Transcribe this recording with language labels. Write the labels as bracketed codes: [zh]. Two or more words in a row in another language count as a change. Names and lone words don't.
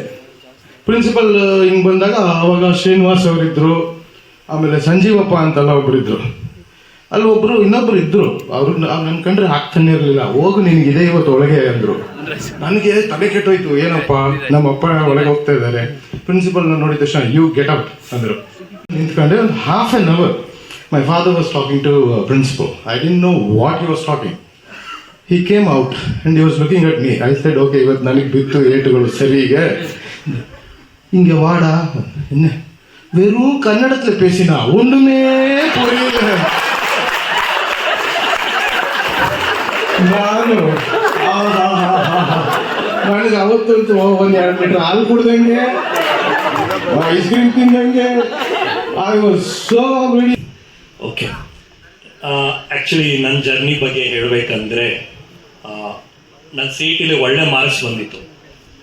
[kn] ಪ್ರಿನ್ಸಿಪಲ್ ಹಿಂಗೆ ಬಂದಾಗ ಅವಾಗ ಶ್ರೀನಿವಾಸ್ ಅವರಿದ್ದರು, ಆಮೇಲೆ ಸಂಜೀವಪ್ಪ ಅಂತೆಲ್ಲ ಒಬ್ಬರಿದ್ದರು. ಅಲ್ಲಿ ಇನ್ನೊಬ್ರು ಇದ್ದರು. ಅವರು ನನ್ನ ಕಂಡ್ರೆ ಆಗ್ತಾನೆ ಇರಲಿಲ್ಲ. ಹೋಗು ನಿನಗಿದೆ ಇವತ್ತು ಒಳಗೆ ಅಂದರು. ನನಗೆ ತಲೆ ಕೆಟ್ಟೋಯ್ತು, ಏನಪ್ಪ ನಮ್ಮಪ್ಪ ಒಳಗೆ ಹೋಗ್ತಾ ಇದ್ದಾರೆ. ಪ್ರಿನ್ಸಿಪಲ್ನ ನೋಡಿದ ತಕ್ಷಣ [en] you get out [kn] ಅಂದರು. ನಿಂತ್ಕೊಂಡೆ ಒಂದು [en] half an hour my father was talking to principal. I didn't know what he was talking. He came out and he was looking at me. I said okay, [kn] ಇವತ್ತು ನನಗೆ ಬಿತ್ತು ಏಟುಗಳು ಸರಿಗೆ. [ta] இங்கே வாடா, என்ன வெறும் கன்னடத்தில் பேசினா ஒன்றுமே புரியல. [kn] ನನಗೆ ಅವತ್ತಂತೂ ಒಂದು 2 ಲೀಟರ್ ಹಾಲು ಕುಡ್ದಂಗೆ, ಐಸ್ ಕ್ರೀಮ್ ತಿಂದಂಗೆ. [en] I was so very ಓಕೆ. [kn] ಆ್ಯಕ್ಚುಲಿ ನನ್ನ ಜರ್ನಿ ಬಗ್ಗೆ ಹೇಳಬೇಕಂದ್ರೆ, ನನ್ನ CET ಒಳ್ಳೆ ಮಾರ್ಕ್ಸ್ ಬಂದಿತ್ತು.